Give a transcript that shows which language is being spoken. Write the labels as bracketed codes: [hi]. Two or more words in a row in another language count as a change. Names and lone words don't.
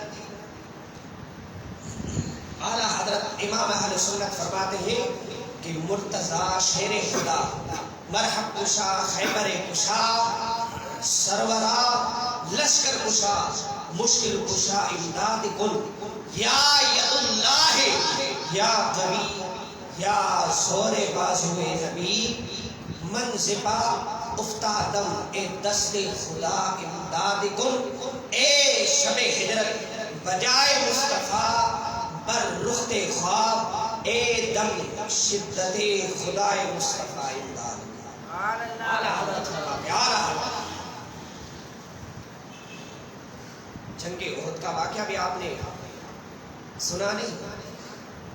[ur] اعلیٰ حضرت امام اہل سنت فرماتے ہیں کہ [fa] مرتضی شیر خدا، مرحب کشا، خیبر کشا، سرورا لشکر کشا، مشکل کشا، امداد کن، یا ید اللہ یا قوی یا زور بازو نبی، منزبا افتادم اے دست خدا امداد کن، اے شب ہجرت بجائے مصطفیٰ بر رخت خواب، اے دم شدت خدا مصطفیٰ امداد کن۔ [ur] اعلیٰ حضرت جنگ احد کا واقعہ بھی آپ نے سنا نہیں؟